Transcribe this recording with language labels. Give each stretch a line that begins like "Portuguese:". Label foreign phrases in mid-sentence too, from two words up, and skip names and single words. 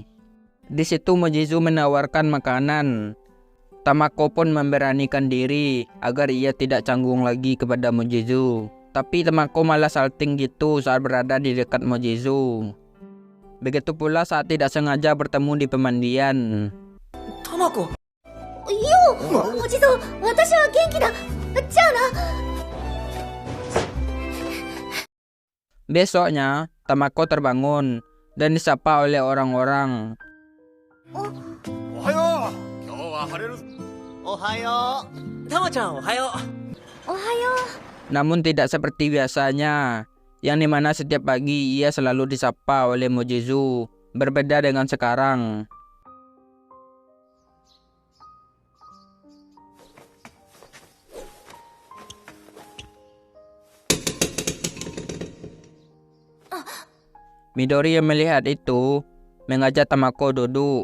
Indonesian: Di situ Mojizu menawarkan makanan. Tamako pun memberanikan diri agar ia tidak canggung lagi kepada Mojizu. Tapi Tamako malah salting gitu saat berada di dekat Mojizu. Begitu pula saat tidak sengaja bertemu di pemandian. Tamako!
Japanese: よお地蔵、私は元気だ。じゃあな。
Indonesian: Besoknya, Tamako terbangun dan disapa oleh orang-orang.
Japanese: おはよう。今日は晴れる。おはよう。たまちゃんおはよう。おはよ
Indonesian: Namun tidak seperti biasanya, yang dimana setiap pagi ia selalu disapa oleh Mojizu, berbeda dengan sekarang. Midori yang melihat itu mengajak Tamako duduk.